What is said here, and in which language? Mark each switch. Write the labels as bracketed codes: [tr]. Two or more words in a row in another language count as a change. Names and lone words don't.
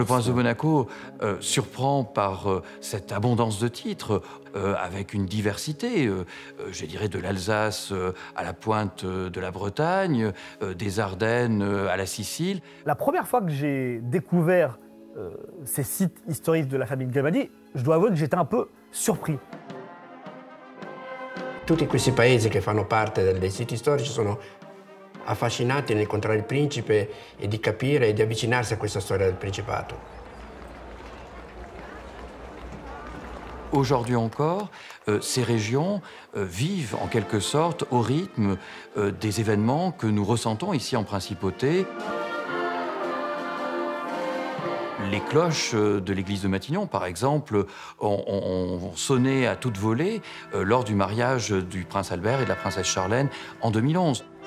[fr] Le prince de Monaco surprend par cette abondance de titres, avec une diversité, je dirais de l'Alsace à la pointe de la Bretagne, des Ardennes à la Sicile. La première fois que j'ai découvert ces sites historiques de la famille Grimaldi, je dois avouer que j'étais un peu surpris. [it] Tutti questi paesi che fanno parte dei siti storici sono affascinati nell'incontrare il principe e di capire e di avvicinarsi a questa storia del Principato. [fr] Aujourd'hui encore, ces régions vivent en quelque sorte au rythme des événements que nous ressentons ici en Principauté. Les cloches de l'église de Matignon, par exemple, ont sonné à toute volée lors du mariage du prince Albert et de la princesse Charlène en 2011.